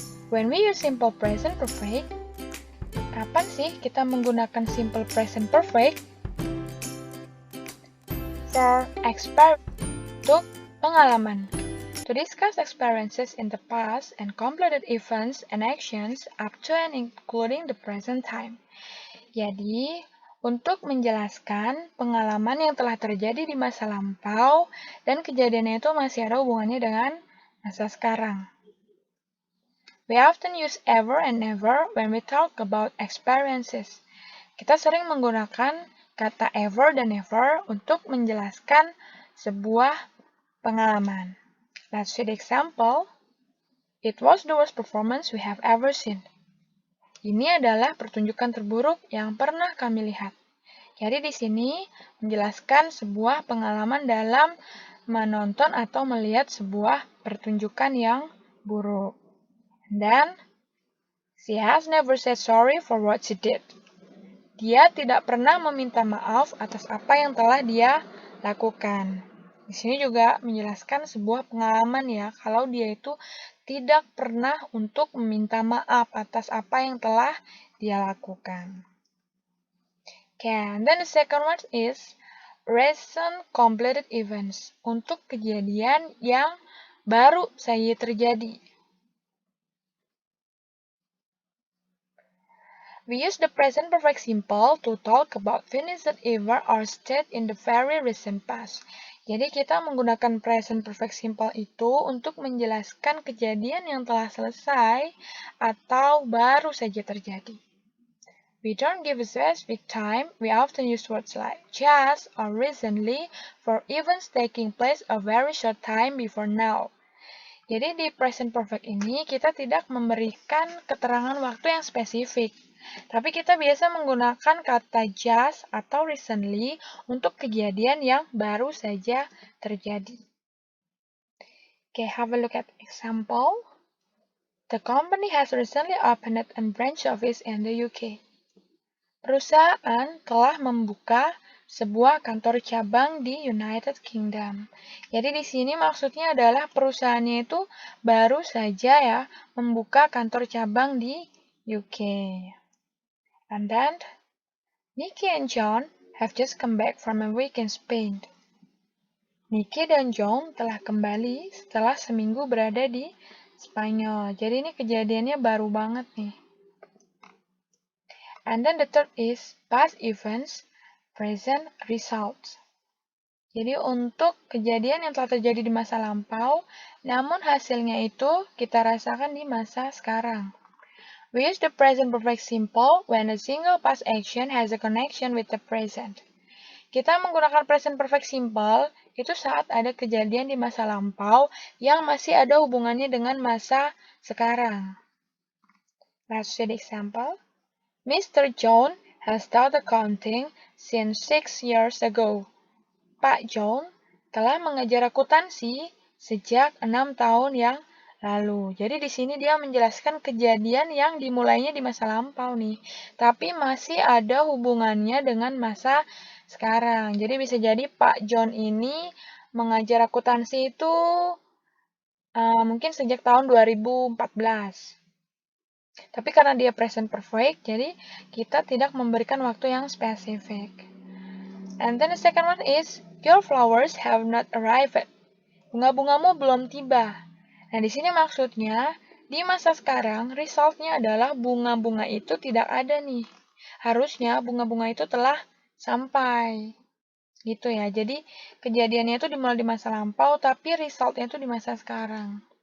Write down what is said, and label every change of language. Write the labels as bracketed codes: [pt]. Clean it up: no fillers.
[en] When we use simple present perfect, [id] kapan sih kita menggunakan simple present perfect? [en] For experience, [id] untuk pengalaman. [en] To discuss experiences in the past and completed events and actions up to and including the present time. [id] Jadi, untuk menjelaskan pengalaman yang telah terjadi di masa lampau dan kejadiannya itu masih ada hubungannya dengan masa sekarang. [en] We often use ever and never when we talk about experiences. [id] Kita sering menggunakan kata ever dan never untuk menjelaskan sebuah pengalaman. [en] Let's see the example. It was the worst performance we have ever seen. [id] Ini adalah pertunjukan terburuk yang pernah kami lihat. Jadi di sini menjelaskan sebuah pengalaman dalam menonton atau melihat sebuah pertunjukan yang buruk. [en] Dan she has never said sorry for what she did. [id] Dia tidak pernah meminta maaf atas apa yang telah dia lakukan. Di sini juga menjelaskan sebuah pengalaman ya, kalau dia itu tidak pernah untuk meminta maaf atas apa yang telah dia lakukan. [en] Okay, and then the second one is recent completed events. [id] Untuk kejadian yang baru saja terjadi. [en] We use the present perfect simple to talk about finished event or state in the very recent past. [id] Jadi kita menggunakan present perfect simple itu untuk menjelaskan kejadian yang telah selesai atau baru saja terjadi. [en] We don't give a specific time. We often use words like just or recently for events taking place a very short time before now. [id] Jadi di present perfect ini kita tidak memberikan keterangan waktu yang spesifik. Tapi kita biasa menggunakan kata just atau recently untuk kejadian yang baru saja terjadi. [en] Okay, have a look at example. The company has recently opened a branch office in the UK. [id] Perusahaan telah membuka sebuah kantor cabang di United Kingdom. Jadi di sini maksudnya adalah perusahaannya itu baru saja ya membuka kantor cabang di UK. [en] And then, Nicky and John have just come back from a week in Spain. [id] Nicky dan John telah kembali setelah seminggu berada di Spanyol. Jadi ini kejadiannya baru banget nih. [en] And then the third is past events, present results. [id] Jadi untuk kejadian yang telah terjadi di masa lampau, namun hasilnya itu kita rasakan di masa sekarang. [en] We use the present perfect simple when a single past action has a connection with the present. [id] Kita menggunakan present perfect simple itu saat ada kejadian di masa lampau yang masih ada hubungannya dengan masa sekarang. [en] Let's see the example. Mr. John has taught accounting since 6 years ago. [id] Pak John telah mengajar akuntansi sejak 6 tahun yang lalu. Jadi di sini dia menjelaskan kejadian yang dimulainya di masa lampau nih, tapi masih ada hubungannya dengan masa sekarang. Jadi bisa jadi Pak John ini mengajar akuntansi itu mungkin sejak tahun 2014. Tapi karena dia present perfect, jadi kita tidak memberikan waktu yang spesifik. [en] And then the second one is, your flowers have not arrived. [id] Bunga-bungamu belum tiba. Nah, di sini maksudnya, di masa sekarang, resultnya adalah bunga-bunga itu tidak ada nih. Harusnya bunga-bunga itu telah sampai. Gitu ya, jadi kejadiannya itu dimulai di masa lampau, tapi resultnya itu di masa sekarang.